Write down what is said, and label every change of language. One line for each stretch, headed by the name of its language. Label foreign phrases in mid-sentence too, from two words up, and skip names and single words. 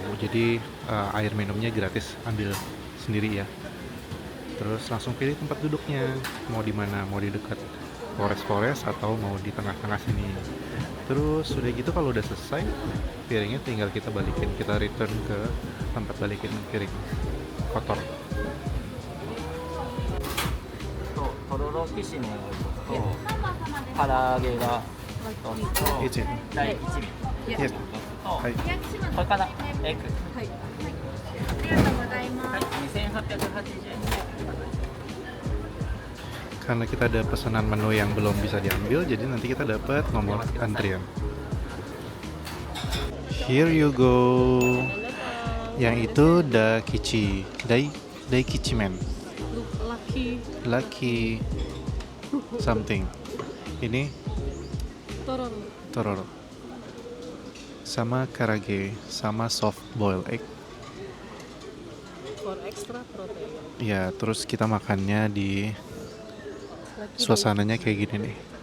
Indonesian: Jadi air minumnya gratis, ambil sendiri ya. Terus langsung pilih tempat duduknya, mau di mana, mau di dekat forest-forest atau mau di tengah-tengah sini. Terus udah gitu kalau udah selesai, piringnya tinggal kita balikin, kita return ke tempat balikin piring kotor.
Japanese: ととろろきしめんと唐揚げが1つと一第一味
English: Yes.
Japanese: とはい。これかなエッグはい。ありがとうございます。はい2880円で
Indonesian: Karena kita ada pesanan menu yang belum bisa diambil, jadi nanti kita dapat nomor antrian.
English: Here you go.
Indonesian: Yang itu Dakichi, Daikichimen,
English: Lucky Lucky something.
Indonesian: Ini Tororo. Tororo. Sama karage, sama
English: soft boiled egg. For extra protein.
Indonesian: Ya, terus kita makannya di Lucky suasananya kayak gini nih.